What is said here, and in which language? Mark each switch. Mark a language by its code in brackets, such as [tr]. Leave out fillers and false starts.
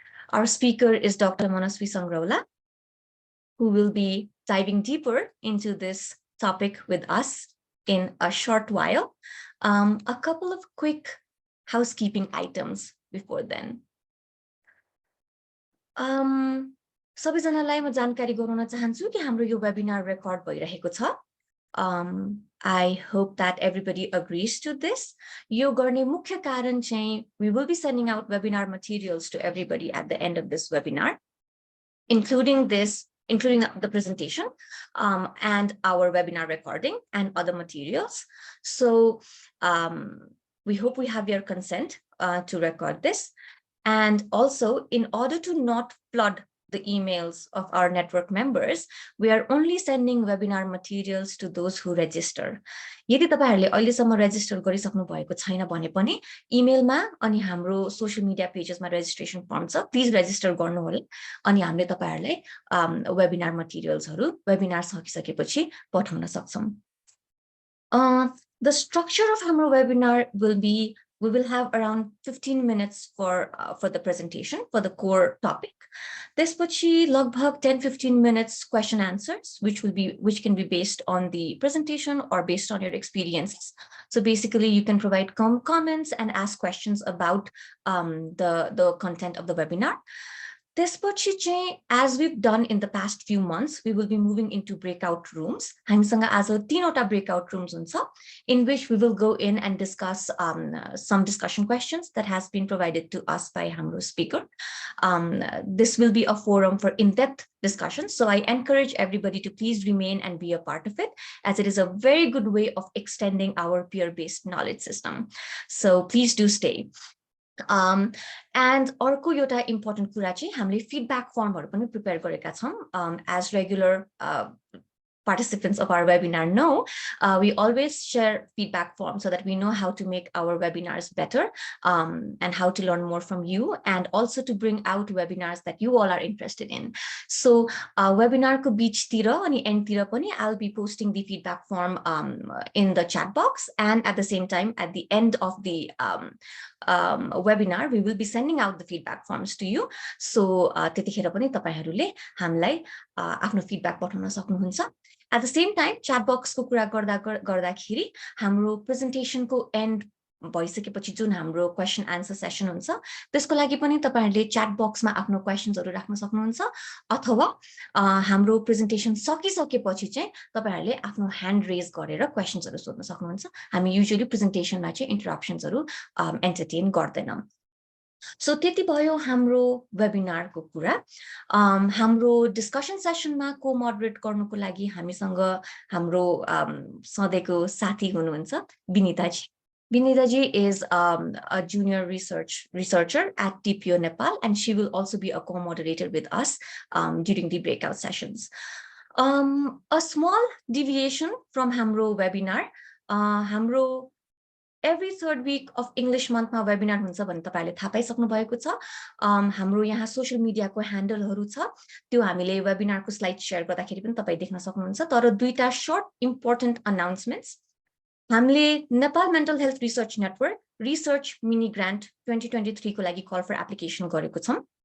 [en] Our speaker is Dr. Manaswi Sangraula, who will be diving deeper into this topic with us in a short while. A couple of quick housekeeping items before then. [ne] सबैजनालाई म जानकारी गराउन चाहन्छु कि हाम्रो यो webinar record भइरहेको छ. [en] I hope that everybody agrees to this. [ne] यो गर्ने मुख्य कारण चाहिँ [en] we will be sending out webinar materials to everybody at the end of this webinar, including the presentation and our webinar recording and other materials. So we hope we have your consent to record this. And also, in order to not flood the emails of our network members, we are only sending webinar materials to those who register. [ne] यदि तपाईहरुले अहिलेसम्म resistor गरिसक्नु भएको छैन भने पनि इमेलमा अनि हाम्रो सोशल मिडिया पेजेसमा रेजिस्ट्रेसन फर्म छ, प्लिज रेजिस्टर गर्नुहोला अनि हामीले तपाईहरुलाई वेबिनार मटेरियल्सहरु वेबिनार सकिसकेपछि पठाउन सक्छौं. [en] The structure of our webinar will be, we will have around 15 minutes for the presentation, for the core topic. [ne] त्यसपछि लगभग [en] 10-15 minutes question answers, which can be based on the presentation or based on your experiences. So basically, you can provide comments and ask questions about the content of the webinar. [ne] त्यसपछि चाहिँ, [en] as we've done in the past few months, we will be moving into breakout rooms. [ne] हामीसँग आज 3वटा breakout rooms हुन्छ, [en] in which we will go in and discuss some discussion questions that has been provided to us by हाम्रो speaker. This will be a forum for in-depth discussions, so I encourage everybody to please remain and be a part of it, as it is a very good way of extending our peer-based knowledge system. So please do stay. [ne] And अर्को एउटा important कुरा चाहिँ हामीले feedback formहरु पनि prepare गरेका छौं. [en] As regular participants of our webinar know, we always share feedback forms so that we know how to make our webinars better and how to learn more from you, and also to bring out webinars that you all are interested in. So [ne] webinar ko beach tira ani end tira pani [en] I'll be posting the feedback form in the chat box, and at the same time at the end of the webinar we will be sending out the feedback forms to you. [ne] So त्यतिखेर पनि तपाईहरुले हामीलाई आफ्नो feedback पठाउन सक्नुहुन्छ. [en] At the same time, [ne] chat box को कुरा गर्दाखेरि हाम्रो presentation को end भइसकेपछि जुन हाम्रो question answer session हुन्छ, त्यसको लागि पनि तपाईहरुले chat box मा आफ्नो questions हरु राख्न सक्नुहुन्छ, अथवा हाम्रो presentation सकिसकेपछि चाहिँ तपाईहरुले आफ्नो hand raise गरेर questions हरु सोध्न सक्नुहुन्छ. हामी usually presentation मा चाहिँ interruptions हरु entertain गर्दैनौं. So त्यति भयो हाम्रो वेबिनार को कुरा. हाम्रो डिस्कसन सेसनमा को-मोडरेट गर्नको लागि हामीसँग हाम्रो सधैँको साथी हुनुहुन्छ विनिता जी. [en] Vinita ji is a junior researcher at TPO Nepal, and she will also be a co-moderator with us during the breakout sessions. A small deviation from hamro webinar, hamro every third week of English month [ne] ma webinar huncha bhanne tapaile थाहा पाइसक्नु भएको छ. हाम्रो यहाँ social media को ह्यान्डलहरु छ, त्यो हामीले webinar को स्लाइड शेयर गर्दाखेरि पनि तपाई देख्न सक्नुहुन्छ. तर दुईटा शॉर्ट इम्पोर्टेन्ट अनाउन्समेन्ट्स. हामीले Nepal mental health research network research mini grant 2023 को लागि कल फर एप्लिकेसन गरेको छौं.